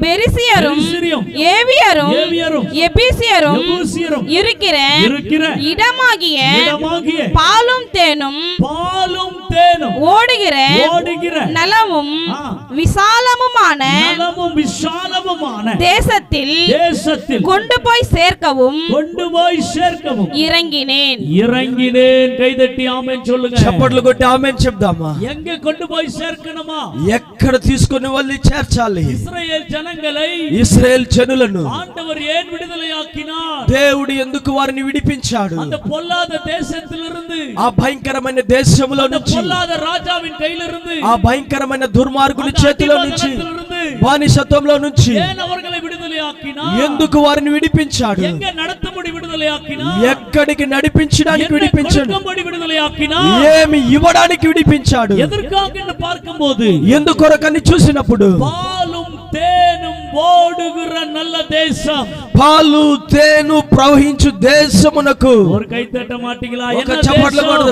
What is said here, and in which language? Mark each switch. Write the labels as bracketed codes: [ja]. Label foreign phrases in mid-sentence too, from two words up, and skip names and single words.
[ta] பெரிசியரும் ஏவியரும் எபிசியரும் இருக்கிற இடமாகிய பாலும் தேனும் ஓடுகிற நலமும் விசாலமுமான தேசத்தில் கொண்டு போய் சேர்க்கவும் இறங்கினேன். கைதட்டி ஆமென் சொல்லுங்க. [te] చప్పట్లు కొట్టి ఆమేన్ చెప్దామా? [ta] எங்க கொண்டு போய் சேர்க்கணுமா? [te] ఎక్కడ తీసుకొని వెళ్ళి చేర్చాలి? [ta] ఇశ్రాయేల్ జనంగలై [te] ఇశ్రాయేల్ జనులను [ta] ஆண்டவர் ஏன் விடுதலையாக்கினார். [te] దేవుడు ఎందుకు వారిని విడిపించాడు? [ta] அந்த பொல்லாத தேசத்திலிருந்து [te] ఆ భయంకరమైన దేశములో నుంచి [ta] பொல்லாத ராஜாவின் கையிலிருந்து [te] ఆ భయంకరమైన దుర్మార్గుని చేతిలో నుంచి బానిసత్వంలో నుంచి ఎందుకు వారిని విడిపించాడు? ఎక్కడికి నడిపించడానికి విడిపించాడు? ఏమి ఇవ్వడానికి విడిపించాడు? ఎందుకొరకని చూసినప్పుడు పాలు తేను ప్రవహించు దేశమునకు ఒక చప్పట్లు కొడదాం.